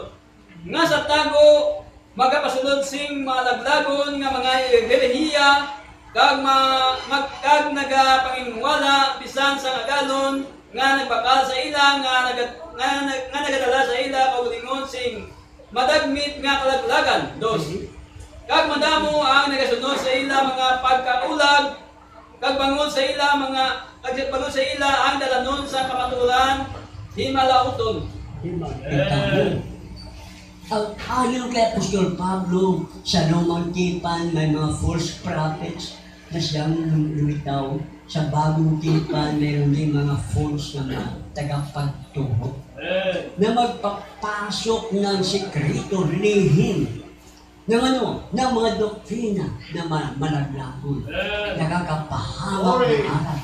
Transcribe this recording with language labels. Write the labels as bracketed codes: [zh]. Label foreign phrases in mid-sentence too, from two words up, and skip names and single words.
[hil] Nga sa tago magapasulod sing malaglagon nga mga herehiya kag kag nagapanginwala bisan sa agalon nga nagbakal sa ila nga nagadala sa ila kaulingon sing madagmit nga kalaglagan. 2. Kag madamo ang nagasunod sa ila mga pagkaulag, kag bangon sa ila ang dalanon sa kamatulan, himalauton. [tl] Ang ayon kay Apostol Pablo sa lumang tipan may mga [en] false prophets [tl] na siyang lumitaw. Sa bagong tipan mayroon din mga false na tagapagturo na magpapasok ng sekreto, lihim ng ng mga doktrina na malaglagon, nakakapahamak ng aral.